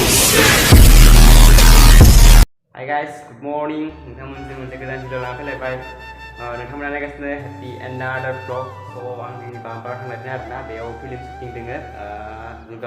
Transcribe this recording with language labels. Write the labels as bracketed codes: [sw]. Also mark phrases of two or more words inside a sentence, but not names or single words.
[en] Hi guys, good morning. [brx] नोंथांमोनजों मोनसे गोदान भिडिअ लाना फैलायबाय नोंथांमोना नायगासिनो [en] the another vlog [brx] आं दिनै बाम्पाराव थांगासिनो आरोना बेयाव [en] film shooting [brx] दोङो दुर्गा